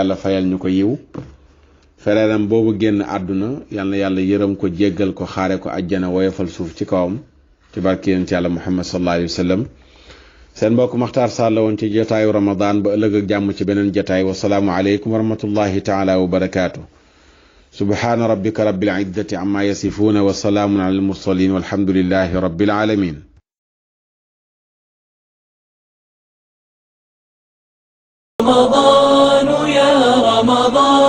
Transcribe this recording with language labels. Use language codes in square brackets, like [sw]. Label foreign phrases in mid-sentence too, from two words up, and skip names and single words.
[wo] yàlla fayal ñu ko yiw fereeram boobu génn àdduna yàlla na yàlla yërëm ko jéggal ko xaare ko àjjana woyofal suuf ci kawam ci barke yonent yàlla Muhammad [ar] صلى الله عليه وسلم [wo] seen mbokk Makhtar Sarr la woon ci jotaayu Ramadan ba ëllëg ak jàmm ci beneen jotaay [ar] والسلام عليكم ورحمة الله تعالى وبركاته سبحان ربك رب العزة عما يصفون وسلام على المرسلين والحمد لله رب العالمين رمضان يا رمضان